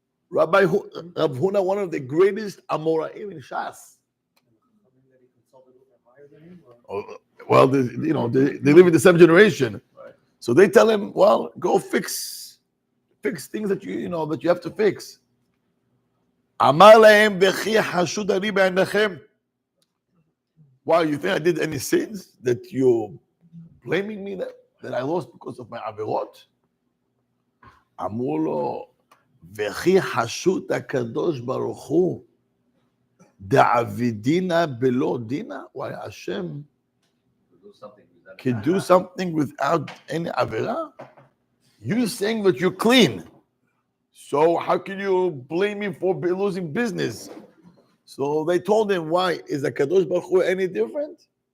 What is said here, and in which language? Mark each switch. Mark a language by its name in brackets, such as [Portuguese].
[English] Rabbi Rav Huna, one of the greatest Amoraim in Shas. Well, they live in the 7th generation. Right. So they tell him, well, go fix things that you have to fix. [Hebrew] אמר להם, וכי חשוד אני בעיניכם? [English] Why, you think I did any sins that you're blaming me that I lost because of my עבירות? [Hebrew] אמרו לו, וכי חשוד הקדוש ברוך הוא, דעבידינה בלא דינה? [English] Why, Hashem can do something without any עבירה? You saying that you're clean. So how can you blame me for losing business? So they told him, why? Is the Kadosh Baruch Hu any different?